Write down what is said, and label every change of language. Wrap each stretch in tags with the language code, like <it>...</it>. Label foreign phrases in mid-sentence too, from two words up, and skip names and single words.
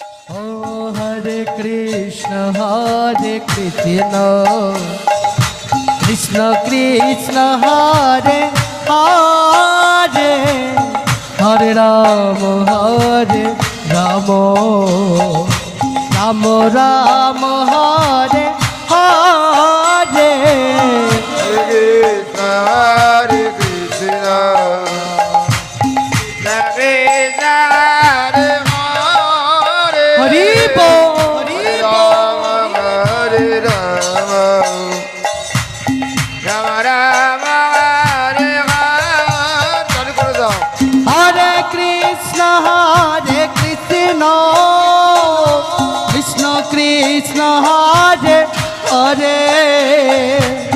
<sa>ও হরে কৃষ্ণ কৃষ্ণ কৃষ্ণ হরে হরে হরে রাম রাম রাম রাম হরে হরে हरे कृष्ण कृष्ण</sa> <bn>হরি বল</bn> <sa>हरे राम हरे राम राम राम हरे हरे</sa> <bn>চালু করে দাও</bn> <sa>হরে কৃষ্ণ কৃষ্ণ কৃষ্ণ হরে হরে</sa>